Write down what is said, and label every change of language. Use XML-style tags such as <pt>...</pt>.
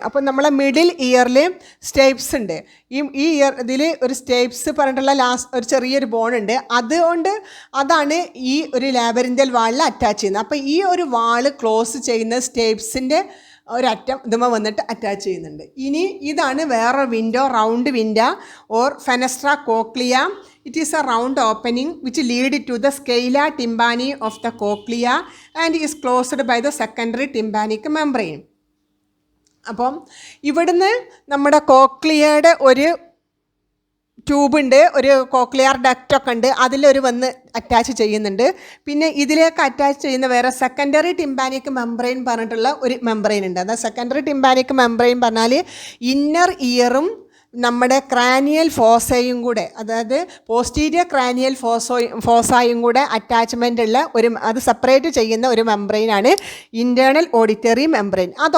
<ml>അപ്പോൾ നമ്മളെ മിഡിൽ ഇയറിൽ സ്റ്റേപ്സ് ഉണ്ട്. ഈ ഇയർ ഇതിൽ ഒരു സ്റ്റേപ്സ് പറഞ്ഞിട്ടുള്ള ഒരു ചെറിയൊരു ബോൺ ഉണ്ട്. അതാണ് ഈ ഒരു ലാബറിന്ത്യൽ വാളിൽ അറ്റാച്ച് ചെയ്യുന്നത്. അപ്പോൾ ഈ ഒരു വാള് ക്ലോസ് ചെയ്യുന്ന സ്റ്റേപ്സിൻ്റെ ഒരറ്റം ഇതുമ വന്നിട്ട് അറ്റാച്ച് ചെയ്യുന്നുണ്ട്. ഇനി ഇതാണ് വേറെ window, round window or ഫെനസ്ട്ര cochlea.</ml> <en>It is a round opening which lead to the scala tympani of the cochlea and is closed by the secondary tympanic membrane.</en> <ml>അപ്പം ഇവിടുന്ന് നമ്മുടെ കോക്ലിയയുടെ ഒരു ട്യൂബ് ഉണ്ട്, ഒരു കോക്ലിയർ ഡക്റ്റൊക്കെ ഉണ്ട്, അതിലൊരു വന്ന് അറ്റാച്ച് ചെയ്യുന്നുണ്ട്. പിന്നെ ഇതിലേക്ക് അറ്റാച്ച് ചെയ്യുന്ന വേറെ സെക്കൻഡറി ടിംപാനിക് മെംബ്രെയിൻ പറഞ്ഞിട്ടുള്ള ഒരു മെംബ്രെയിൻ ഉണ്ട്. അതായത് സെക്കൻഡറി ടിംപാനിക് മെംബ്രെയിൻ പറഞ്ഞാൽ ഇന്നർ ഇയറും നമ്മുടെ ക്രാനിയൽ ഫോസയും കൂടെ, അതായത് പോസ്റ്റീരിയർ ക്രാനിയൽ ഫോസായും കൂടെ അറ്റാച്ച്മെൻ്റ് ഉള്ള അത് സെപ്പറേറ്റ് ചെയ്യുന്ന ഒരു മെംബ്രെയിനാണ് ഇൻറ്റേർണൽ ഓഡിറ്ററി മെംബ്രെയിൻ.</ml>